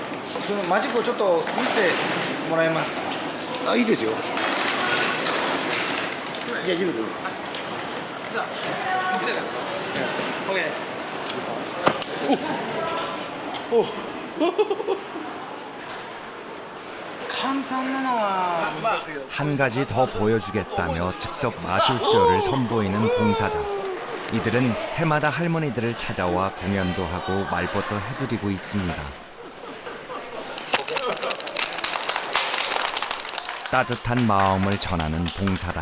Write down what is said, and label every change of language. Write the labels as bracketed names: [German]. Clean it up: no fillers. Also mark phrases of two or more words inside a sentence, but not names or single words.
[Japanese] そのマジックをちょっと見せてもらえますか？いいですよ。じゃあジム君。じゃあこっちで。オッケー。 [Korean] 한 가지 더 보여주겠다며 즉석 마술쇼를 선보이는 봉사자. 이들은 해마다 할머니들을 찾아와 공연도 하고 말벗도 해드리고 있습니다. 따뜻한 마음을 전하는 봉사단.